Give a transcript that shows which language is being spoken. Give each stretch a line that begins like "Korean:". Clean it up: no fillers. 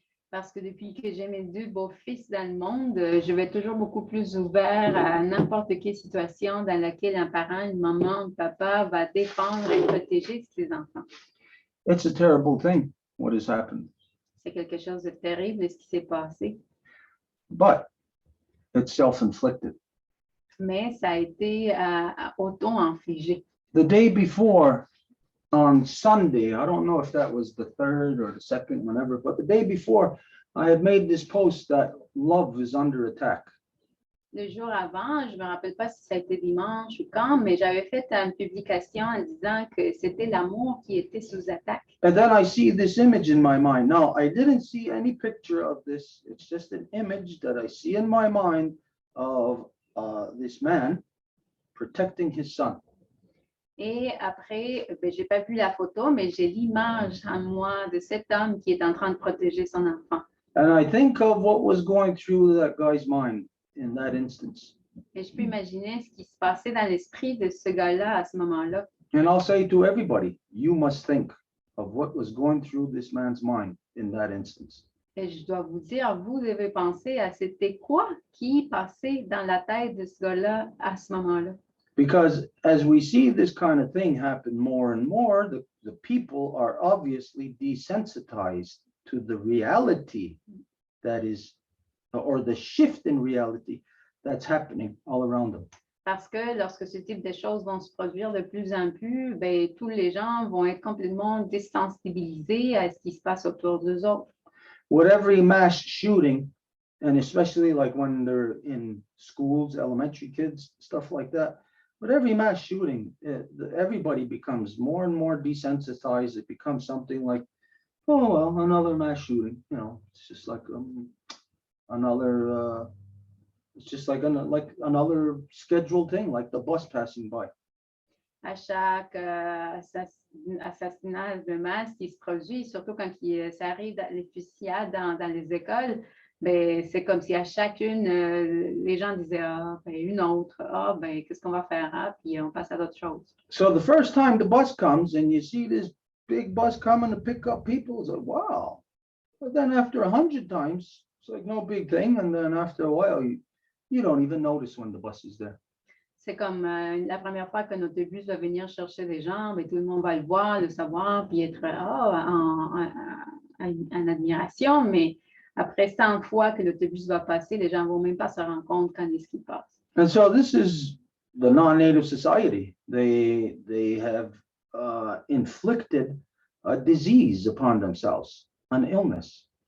French: Parce que depuis que j'ai mes 2 beaux fils dans le monde, je vais toujours beaucoup plus ouvert à n'importe quelle situation dans laquelle un parent, une maman, un papa va défendre et protéger ses enfants.
English: It's a terrible thing, what has happened.
French: C'est quelque chose de terrible ce qui s'est passé.
English: But it's self-inflicted.
French: Mais ça a été auto-infligé.
English: The day before, on Sunday, I don't know if that was the 3rd or the 2nd, whenever, but the day before, I had made this post that love is under attack.
French: Le jour avant, je ne me rappelle pas si ça a été dimanche ou quand, mais j'avais fait une publication en disant que c'était l'amour qui était sous attaque.
English: And then I see this image in my mind. Now, I didn't see any picture of this. It's just an image that I see in my mind of this man protecting his son.
French: Et après, je n'ai pas vu la photo, mais j'ai l'image en moi de cet homme qui est en train de protéger son enfant.
English: And I think of what was going through that guy's mind in that instance.
French: Et je peux imaginer ce qui se passait dans l'esprit de ce gars-là à ce moment-là.
English: And I'll say to everybody, you must think of what was going through this man's mind in that instance.
French: Et je dois vous dire, vous devez penser à c'était quoi qui passait dans la tête de ce gars-là à ce moment-là.
English: Because as we see this kind of thing happen more and more, the people are obviously desensitized to the reality that is, or the shift in reality that's happening all around them.
French: Parce que lorsque ce type de choses vont se produire de plus en plus, ben, tous les gens vont être complètement désensibilisés à ce qui se passe autour d'eux autres.
English: With every mass shooting, and especially like when they're in schools, elementary kids, stuff like that, with every mass shooting, everybody becomes more and more desensitized. It becomes something like, oh, well, another mass shooting, you know, it's just like another, it's just like another scheduled thing, like the bus passing by.
French: À chaque assassinat de masse qui se produit, surtout quand ça arrive les fusillades dans les écoles, ben, c'est comme si à chacune, les gens disaient, ah, ben, une autre, ah, ben, qu'est-ce qu'on va faire? Ah, puis on passe à d'autres choses.
English: So the first time the bus comes and you see this big bus coming to pick up people, it's like, wow. But then after 100 times, it's like no big thing. And then after a while, you don't even notice when the bus is there.
French: C'est comme la première fois que notre bus va venir chercher des gens, ben, tout le monde va le voir, le savoir, puis être en admiration. Mais après 100 fois que l'autobus va passer, les gens ne vont même pas se rendre compte quand est-ce qu'il passe.
English: And so this is the non-native society. They have inflicted a disease upon themselves, an illness.